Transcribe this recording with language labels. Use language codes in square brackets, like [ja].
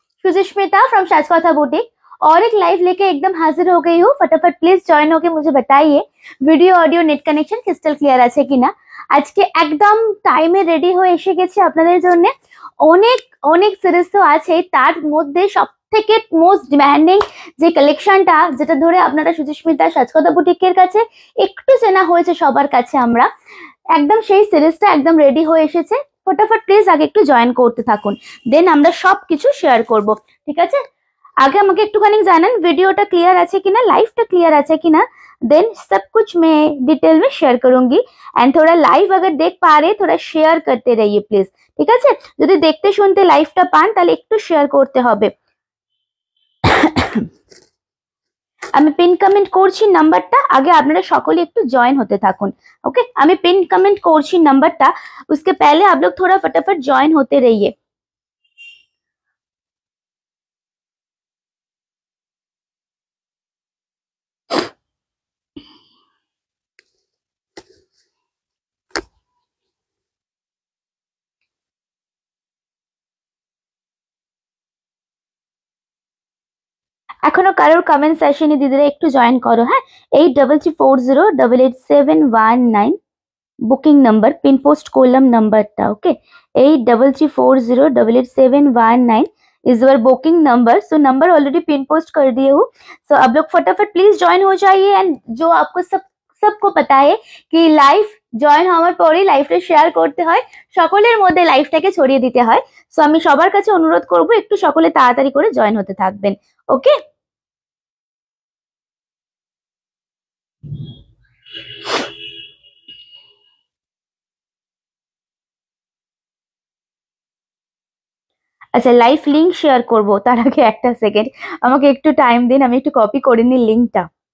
[hi] सुजिश्मिता from साजकथा boutique और एक live लेके एकदम हाजिर हो गई हूँ। फटाफट प्लीज जॉइन होके मुझे बताइए [bn] video audio net connection crystal clear আছে কিনা। আজকে একদম টাইমে রেডি হয়ে এসে গেছি আপনাদের জন্য। অনেক অনেক সিরিজ তো আছে, তার মধ্যে সবথেকে মোস্ট ডিমান্ডিং যে কালেকশনটা, যেটা ধরে আপনারা সুজিশ্মিতা সাজকথা বুটিকের কাছে একটু চেনা হয়েছে সবার কাছে, আমরা একদম সেই সিরিজটা একদম রেডি হয়ে এসেছে। ফটাফট প্লিজ আগে একটু জয়েন করতে থাকুন, দেন আমরা সবকিছু শেয়ার করব, ঠিক আছে। आगे আমাকে একটুখানি জানান ভিডিওটা ক্লিয়ার আছে কিনা, লাইভটা ক্লিয়ার আছে কিনা, [hi] देन सब कुछ मैं डिटेल में शेयर करूंगी। एंड थोड़ा लाइव अगर देख पा रहे थोड़ा शेयर करते रहिए प्लीज, [bn] ঠিক আছে। যদি দেখতে শুনতে লাইভটা পান তাহলে একটু শেয়ার করতে হবে। আমি পিন কমেন্ট করছি নাম্বারটা, আগে আপনারা সকলে একটু জয়েন হতে থাকুন। [hi] ओके, আমি पिन कमेंट [bn] করছি নাম্বারটা, [hi] उसके पहले आप लोग थोड़ा फटाफट जॉइन होते रहिए। [bn] এখনো কারোর কমেন্ট সেশনে দিদিরা একটু জয়েন করো, হ্যাঁ। 8340888719 বুকিং নাম্বার, পিন পোস্ট করলাম নাম্বারটা। [en] Okay, 8340888719 is your booking number. [hi] So number already pin post कर दिए हूँ। सो अब लोग फटाफट प्लीज ज्वाइन हो जाइए। एंड जो आपको सबको पता है कि लाइव [bn] জয়েন হওয়ার পরে লাইভটা শেয়ার করতে হয়, সকলের মধ্যে লাইভটাকে ছড়িয়ে দিতে হয়। সো আমি সবার কাছে অনুরোধ করব একটু সকলে তাড়াতাড়ি করে জয়েন হতে থাকবেন। ওকে, আচ্ছা লাইভ লিংক শেয়ার করব, তার আগে একটা সেকেন্ড আমাকে একটু টাইম দিন, আমি একটু কপি করে নিই লিংকটা।